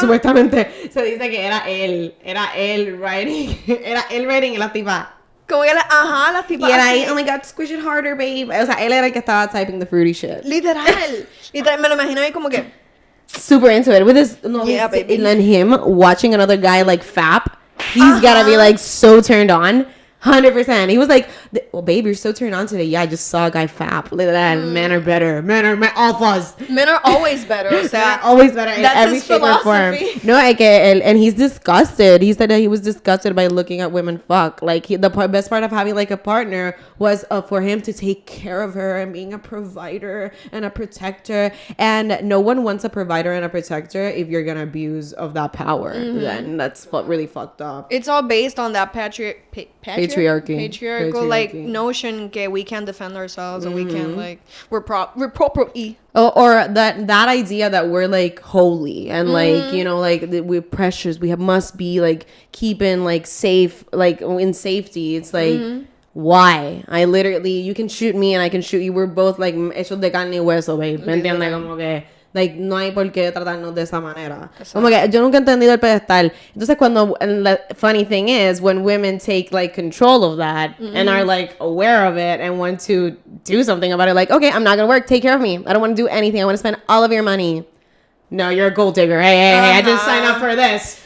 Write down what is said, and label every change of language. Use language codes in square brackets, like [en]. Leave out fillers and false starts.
[es] supuestamente se dice que era él writing y la tipa como que las tipas y era ahí, [en] oh my god, squish it harder, babe. [es] O sea, él era el que estaba [en] typing the fruity shit. [es] Literal, me lo imagino ahí como que [en] super into it with his baby. And him watching another guy like fap, he's gotta be like so turned on. 100%. He was like, well, babe, you're so turned on today. Yeah, I just saw a guy fap. Look at that. Men are better. Men are alphas. Men are always better. [es] O sea, [en] always better in that's every his shape or form. philosophy. No, like, and he's disgusted. He said that he was disgusted by looking at women fuck. Like, the best part of having like a partner was for him to take care of her and being a provider and a protector. And no one wants a provider and a protector if you're gonna abuse of that power. Then that's really fucked up. It's all based on that patriarchal like notion that we can defend ourselves and we can like we're properly. Or that idea that we're like holy and like, you know, like we're precious, must be like keeping like safe, like in safety. It's like why? You can shoot me and I can shoot you. We're both like [es] hechos de carne y hueso, [en] babe. [es] ¿Me entiendes? Como que like, no hay por qué tratarnos de esa manera. Exacto. Como que yo nunca he entendido el pedestal. [en] Entonces, and the funny thing is, when women take, like, control of that and are, like, aware of it and want to do something about it, like, okay, I'm not gonna work, take care of me. I don't want to do anything. I want to spend all of your money. No, you're a gold digger. Hey, I just signed up for this.